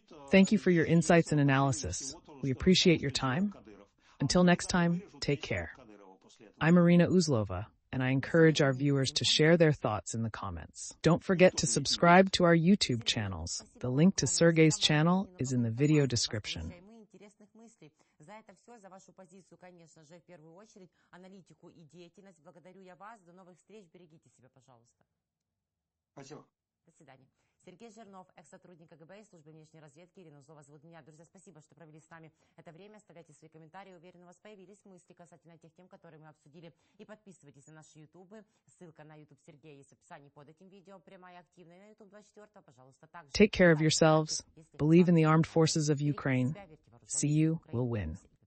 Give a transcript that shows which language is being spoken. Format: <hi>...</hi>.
<en>Thank you for your insights and analysis. We appreciate your time. Until next time, take care. I'm Iриной Узловой, and I encourage our viewers to share their thoughts in the comments. Don't forget to subscribe to our YouTube channels. The link to Sergey's channel is in the video description.</en> <ru>За это все, за вашу позицию, конечно же, в первую очередь, аналитику и деятельность. Благодарю я вас. До новых встреч. Берегите себя, пожалуйста. Спасибо. До свидания. Сергей Жирнов, экс-сотрудник КГБ и службы внешней разведки. Ирина Узлова зовут меня. Друзья, спасибо, что провели с нами это время. Оставляйте свои комментарии. Уверен, у вас появились мысли касательно тех тем, которые мы обсудили. И подписывайтесь на наши ютубы. Ссылка на ютуб Сергея есть в описании под этим видео. Прямая и активная. И на ютуб 24, пожалуйста, также.</ru> <en>Take care of yourselves. Believe in the armed forces of Ukraine. See you. We'll win.</en>